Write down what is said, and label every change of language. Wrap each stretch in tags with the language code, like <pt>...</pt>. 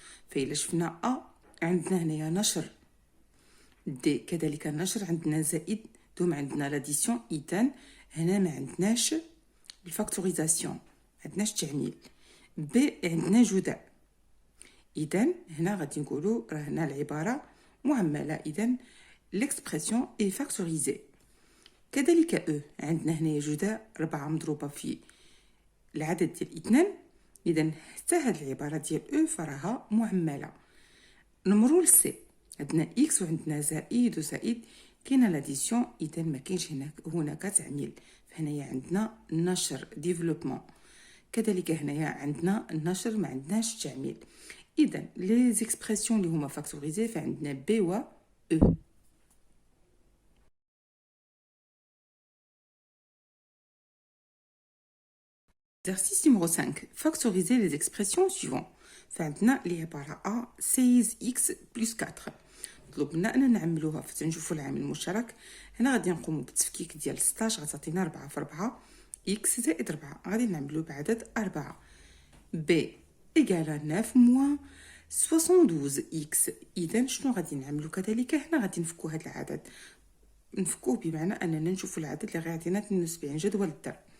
<ar>فإلا شفنا أ عندنا هنايا نشر، دي كذلك النشر، عندنا زائد، دوم عندنا لاديسيون. إذن هنا ما عندناش الفاكتوريزاسيون، عندناش التعميل. ب عندنا جداء. إذن هنا غادي نقولوا راه هنا العبارة معملة.</ar> <fr>إذن l'expression est factorisée.</fr> <ar>كذلك أو عندنا هنا جداء 4 مضروبة في العدد ديال 2. إذن حتى هاد العبارة ديال أو فراها معملة. نمروا لسي، عندنا إكس وعندنا زائد وزائد، كاينه لاديسيون. إذن ما كاينش هناك تعميل. فهنايا عندنا نشر ديفلوبمون. كذلك هنايا عندنا النشر ما عندناش التعميل. إذن لي زيكسبرسيون اللي هما فاكتوريزي فعندنا بي و او.</ar> <fr>Exercice numéro 5. Factoriser les expressions suivantes.</fr> <ar>فعندنا العبارة</ar> <fr>A 16x plus 4.</fr> <ar>طلب لنا أننا نعملوها فتنشوفوا العامل المشترك. هنا غادي نقوموا بالتفكيك ديال 16 غتعطينا 4 في 4 x زائد 4 غادي نعملوه بعدد 4.</ar> <fr>b إيكالا 9 موان 72x.</fr> <ar>إذا شنو غادي نعملو؟ كذلك هنا غادي نفكو هذا العدد، نفكوه بمعنى أننا نشوفوا العدد اللي غيعطينا 72 جدول الضرب.</ar>